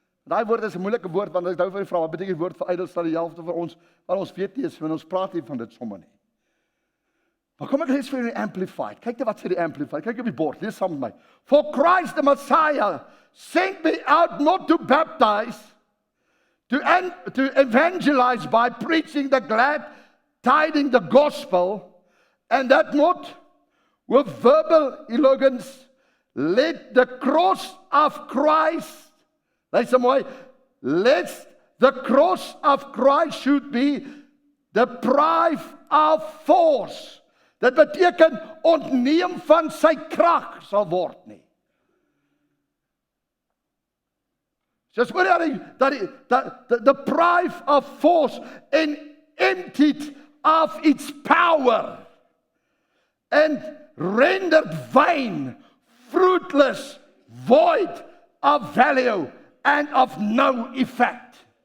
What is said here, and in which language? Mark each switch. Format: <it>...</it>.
<af>Daai woord is 'n moeilike woord, want ek nou vir die vraag, wat beteken die woord verydel, sal die helfte vir ons, want ons weet nie eens, want ons praat nie van dit sommer nie. Maar kom ek lees vir die Amplified. Kyk net wat sê die Amplified. Kyk op die bord, lees saam met my.</af> <en>For Christ the Messiah sent me out not to baptize, to evangelize by preaching the glad tidings, the gospel, and that not with verbal eloquence. Let the cross of Christ,</en> <af>luister mooi,</af> <en>let the cross of Christ should be deprived of force.</en> <af>Dit beteken ontneem van sy krag sal word nie.</af> <en>Just word that deprived of force and emptied of its power and rendered vain, fruitless, void of value and of no effect.</en>